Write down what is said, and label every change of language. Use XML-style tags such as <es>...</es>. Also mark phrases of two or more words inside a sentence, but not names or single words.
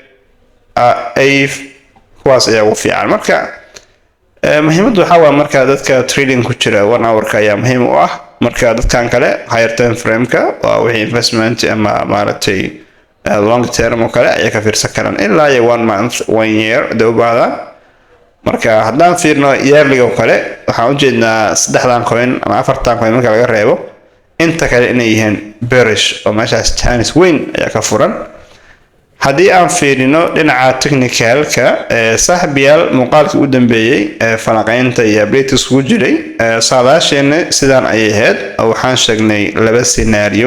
<so>kuwaas ayaa ugu fiican marka muhiimadu waxa waa marka dadka trading ku jira 1 hour-ka ayaa muhiim u ah marka dadkan kale</so> <en>higher time frame-ka</en> <so>waa wixii investment ama maaragtay</so> <en>long term</en> <so>oo kale ayaa ka fiirsan karaan ilaa 1 month 1 year dawbada marka haddaan fiirno yearly oo kale waxaan u jeednaa 3 coin ama 4 coin marka laga reebo inta kale inay yihiin bearish oo meeshaas chance weyn ayaa ka furan haddii aan fiirino dhinaca technicalka saaxiibayaal muuqaalkii u dambeeyay falanqaynta iyo updates ugu jiray saadaasheena sidaan ayay ahayd waxaan sheegnay 2 scenario</so>